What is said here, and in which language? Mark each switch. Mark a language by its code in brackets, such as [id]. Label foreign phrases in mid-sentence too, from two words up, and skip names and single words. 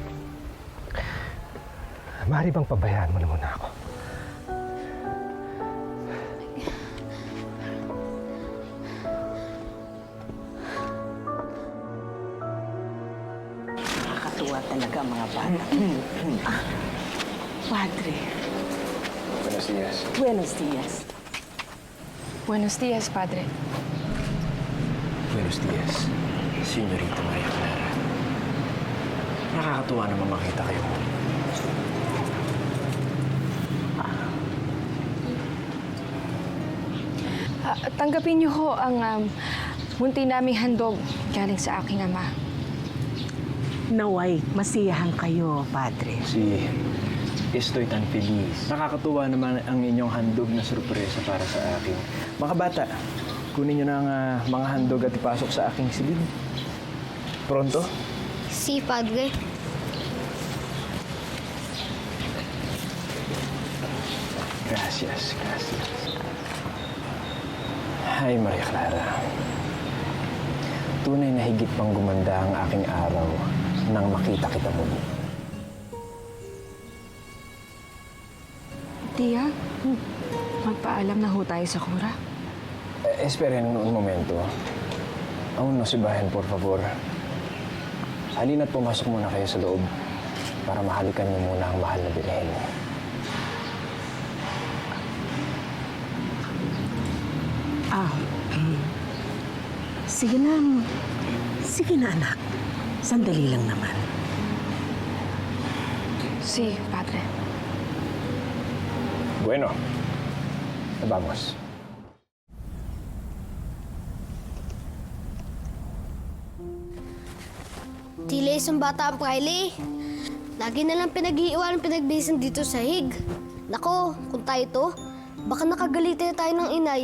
[tl] Maaari bang pabayaan mo na muna ako? Nakakatuwa talaga ang mga bata. Padre. [es] Buenos dias. Buenos dias. Buenos dias, Padre. Buenos dias, Señorita Maria Clara. [tl] Nakakatuwa naman makita kayo. Tanggapin niyo ho ang munti naming handog galing sa aking ama. Naway, masiyahan kayo, Padre. [es] Si Estoy tan feliz. [tl] Nakakatuwa naman ang inyong handog na sorpresa para sa akin. Mga bata, kunin niyo na ang mga handog at ipasok sa aking silid. [es] Pronto? Si Padre. Gracias, gracias. [tl] Hi, Maria Clara. Tunay na higit pang gumanda ang aking araw nang makita kita muli. Tia, magpaalam na ho tayo sa Cora. [es] Esperen un momento. Aún no se bajen, por favor. [tl] Halina't pumasok muna kayo sa loob para mahalikan niyo muna ang mahal na bilhin. Sige na. Sige na, anak. Sandali lang naman. [es] Si Padre. Bueno, vamos. [tl] Tila isang bata ang Kylie. Lagi na lang pinag-iiwan ang pinagbisan dito sa hig. Nako, kung tayo to, baka nakagalitin na tayo ng inay.